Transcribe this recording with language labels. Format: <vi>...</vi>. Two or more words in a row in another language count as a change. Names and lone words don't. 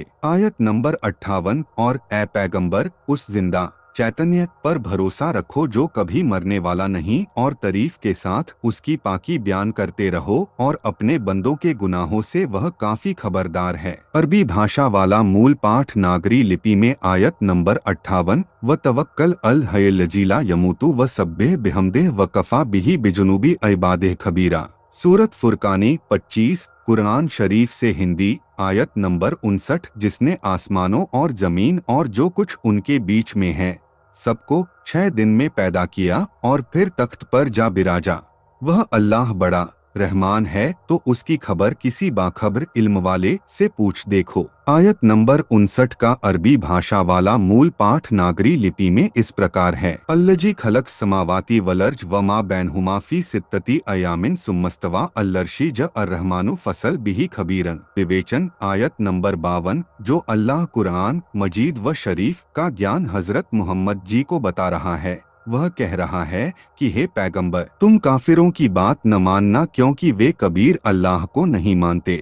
<hi>आयत नंबर 58 और ए पैगंबर उस जिंदा चैतन्य पर भरोसा रखो जो कभी मरने वाला नहीं, और तारीफ के साथ उसकी पाकी बयान करते रहो और अपने बंदों के गुनाहों से वह काफी खबरदार है। अरबी भाषा वाला मूल पाठ नागरी लिपि में आयत नंबर 58</hi> <ar>وتوكل على الحي الذي لا يموت وسبح بحمده وكفى به بذنوب عباده خبيرا.</ar> <hi>सूरत फुरकानी 25 कुरान शरीफ से हिंदी आयत नंबर 59 जिसने आसमानों और जमीन और जो कुछ उनके बीच में है सबको 6 दिन में पैदा किया और फिर तख्त पर जा बिराजा। वह अल्लाह बड़ा रहमान है तो उसकी खबर किसी बाखबर इल्म वाले से पूछ देखो। आयत नंबर 59 का अरबी भाषा वाला मूल पाठ नागरी लिपि में इस प्रकार है।</hi> <ar>الذي خلق السماوات والأرض وما بينهما في ستة أيام ثم استوى على العرش الرحمن فاسأل به خبيرا.</ar> <hi>विवेचन आयत नंबर 52 जो अल्लाह कुरान मजीद व शरीफ का ज्ञान हजरत मोहम्मद जी को बता रहा है वह कह रहा है कि हे पैगंबर तुम काफिरों की बात न मानना क्योंकि वे कबीर अल्लाह को नहीं मानते।</hi>